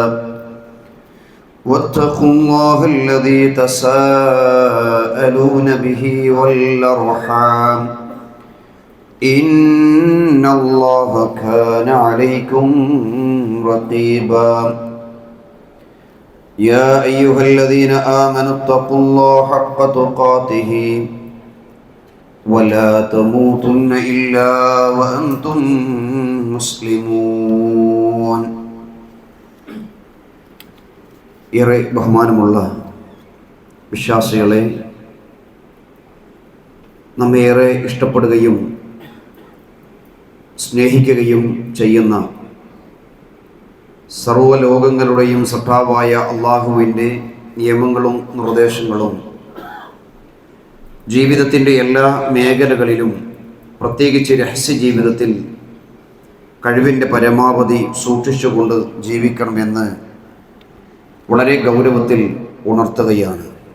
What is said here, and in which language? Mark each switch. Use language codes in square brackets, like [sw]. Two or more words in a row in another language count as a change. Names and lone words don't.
[ar] واتقوا الله الذي تساءلون به والأرحام إن الله كان عليكم رقيبا يا أيها الذين آمنوا اتقوا الله حق تقاته ولا تموتن إلا وأنتم مسلمون [ml] ഏറെ ബഹുമാനമുള്ള വിശ്വാസികളെ, നമ്മേറെ ഇഷ്ടപ്പെടുകയും സ്നേഹിക്കുകയും ചെയ്യുന്ന സർവ്വലോകങ്ങളുടെയും സൃഷ്ടാവായ അള്ളാഹുവിൻ്റെ നിയമങ്ങളും നിർദ്ദേശങ്ങളും ജീവിതത്തിൻ്റെ എല്ലാ മേഖലകളിലും, പ്രത്യേകിച്ച് രഹസ്യ ജീവിതത്തിൽ കഴിവിൻ്റെ പരമാവധി സൂക്ഷിച്ചുകൊണ്ട് ജീവിക്കണമെന്ന് വളരെ ഗൗരവത്തിൽ ഉണർത്തുകയാണ്.